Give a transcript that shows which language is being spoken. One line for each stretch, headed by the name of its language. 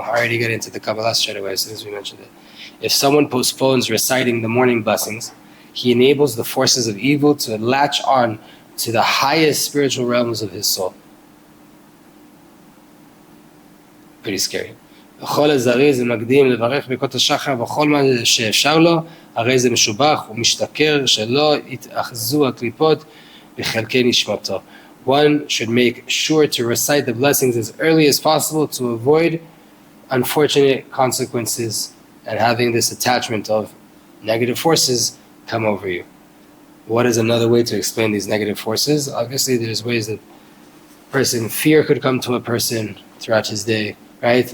English: I already get into the Kabbalah straight away as soon as we mentioned it. If someone postpones reciting the morning blessings, he enables the forces of evil to latch on to the highest spiritual realms of his soul. Pretty scary.
Hebrew: וכל הזריז ומקדים לברך ברכות השחר וכל מה שאפשר לו, הרי זה משובח ומשתכר שלא יתאחזו הקליפות בחלקי נשמתו.
English: One should make sure to recite the blessings as early as possible to avoid unfortunate consequences and having this attachment of negative forces come over you. What is another way to explain these negative forces? Obviously, there's ways that fear could come to a person throughout his day, right?